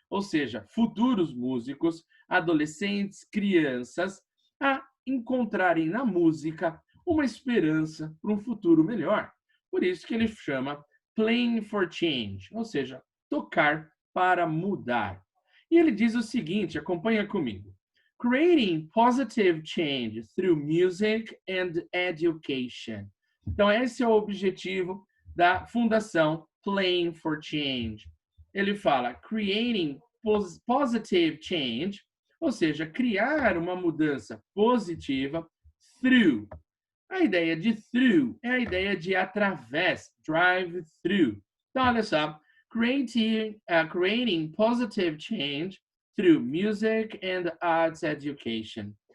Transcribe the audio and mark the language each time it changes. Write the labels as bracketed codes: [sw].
[pt] Ou seja, futuros músicos, adolescentes, crianças, a encontrarem na música uma esperança para um futuro melhor. Por isso que ele chama Playing for Change, ou seja, tocar para mudar. E ele diz o seguinte, acompanha comigo. [en] Creating positive change through music and education. [pt] Então, esse é o objetivo da Fundação Playing for Change. Ele fala [en] creating positive change, [pt] ou seja, criar uma mudança positiva through. A ideia de through é a ideia de através, drive through. Então, olha só, [en] creating positive change through music and arts education.